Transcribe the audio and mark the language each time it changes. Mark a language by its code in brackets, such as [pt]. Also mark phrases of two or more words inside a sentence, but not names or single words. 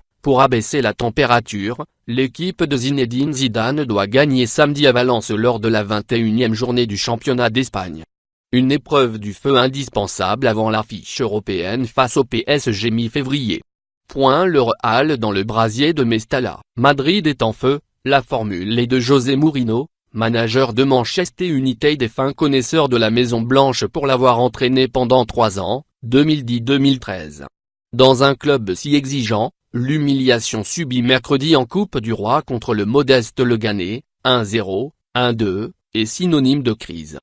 [fr] Pour abaisser la température, l'équipe de Zinedine Zidane doit gagner samedi à Valence lors de la 21e journée du championnat d'Espagne. Une épreuve du feu indispensable avant l'affiche européenne face au PSG mi-février. Le Real dans le brasier de Mestalla. Madrid est en feu, la formule est de José Mourinho, manager de Manchester United et fin connaisseur de la Maison Blanche pour l'avoir entraîné pendant 3 ans, 2010-2013. Dans un club si exigeant, l'humiliation subie mercredi en Coupe du Roi contre le modeste Leganés, 1-0, 1-2, est synonyme de crise.